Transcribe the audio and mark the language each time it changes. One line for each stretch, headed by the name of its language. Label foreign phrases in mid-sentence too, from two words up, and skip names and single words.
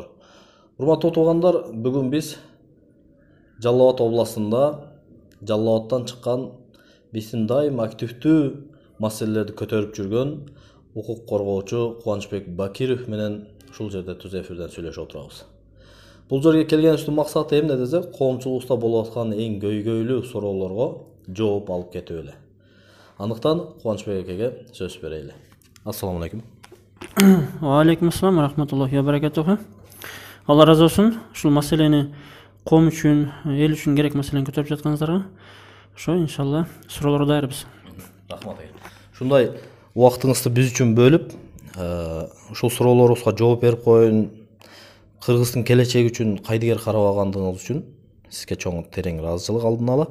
Kyrgyz: Урматтуу туугандар, бүгүн биз Жалал Абад областында Жалал Абадтан чыккан биздин дайым активдүү маселелерди көтөрүп жүргөн укук коргоочу Кубанычбек Бакиров менен ушул жерде түз эфирден сүйлөшүп отурабыз. Бул жерге келгенибиздин максаты эмне десек, коомчулукта болуп аткан эң көйгөйлүү суроолорго жооп алып кетип эле. Андыктан Кубанычбек экеге сөз берели.
Arabic: السلام عليكم. وعليكم السلام رحمة الله وبركاته.
Kyrgyz: Алла разы болсун. Ушул маселени коом үчүн, эл үчүн керек маселени көтөрүп жатканыңыздарга ошо иншалла суроолорго даярбыз. Рахмат эге. Ушундай убактыңызды биз үчүн бөлүп, ушул суроолорубузга жооп берип коюн, Кыргыздын келечеги үчүн кайдыгер карабагандыгыңыз үчүн сизге чоң терең ыраазычылык алдын ала.